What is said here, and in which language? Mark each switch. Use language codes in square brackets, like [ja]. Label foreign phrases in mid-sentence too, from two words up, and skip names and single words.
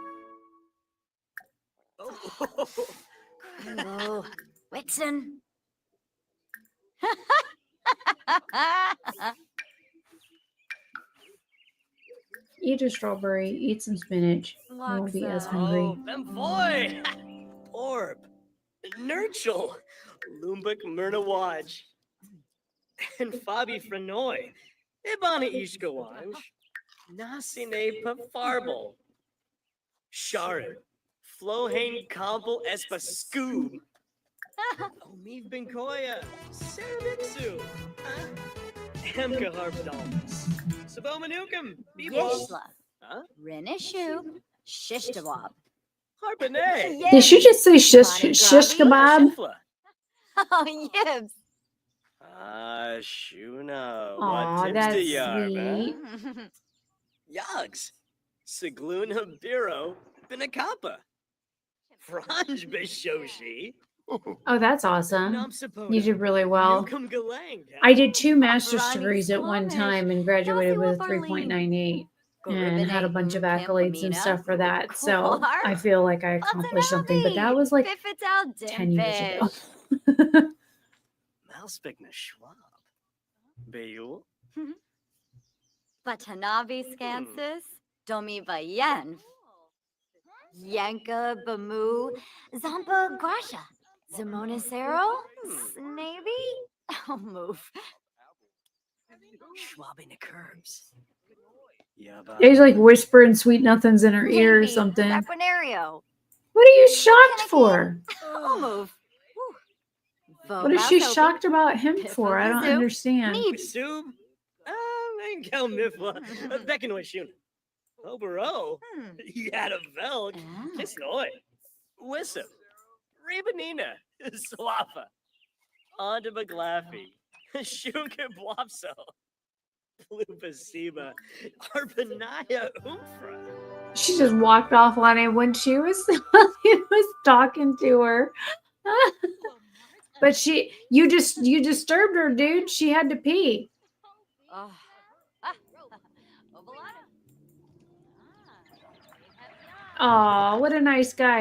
[en] Oh. Hello, Whitson. Eat a strawberry, eat some spinach. You won't be as hungry. Oh, Bemboy! Orb. Nurchel. Lumbuk Myrnawaj. And Fabi Frenoy. Ibana Ishkawanj. Nasine Pafarble. Sharon. Flohane Kampel Espa Scoob. Omiv Benkoya. Sarabitsu. Emka Harp Dolphins. Sabomanukam. Yishla. Huh? Renishu. Shishtawab. Harpanay. Did she just say shish kebab? Shifla. Oh, yibs. Shuna. Aw, What tips that's to yarb, sweet. huh? Yugs. Sigluna Biro. Binakapa. Franj Bishoshi. Oh, that's awesome. Namsapona. You did really well. Newcomb Galang. I did 2 master's Rani degrees at one Squamish. time and graduated with a Kelsey Wafarleen. 3.98 and had a bunch of accolades and stuff for that. So I feel like I accomplished something, but that was like 10 years ago. Malspigna Schwab. Bayul. Batanavi Scansis, Domi Bayen, Yanka Bamu, Zampa Grasha, Zimonicero, Snavy. I'll move. Schwabbing the curbs. Yeah, He's like whispering sweet nothings in her ear or Maybe something. Saponario. What are you shocked for? I'll move. What is she shocked about him for? I don't Pippa-Kazoo. understand. Neep. Sub? Engel Mifla. Beckenoy Shun. Obero. Yada Velk. Kisnoy. Wissam. Rebanina. Swafa. Onda Baglaffy. Shuka Blopso. Plupacima. Arpanaya Umfra. She just walked off on him when he was talking to her. But you disturbed her, dude. She had to pee. Oh, what a nice guy.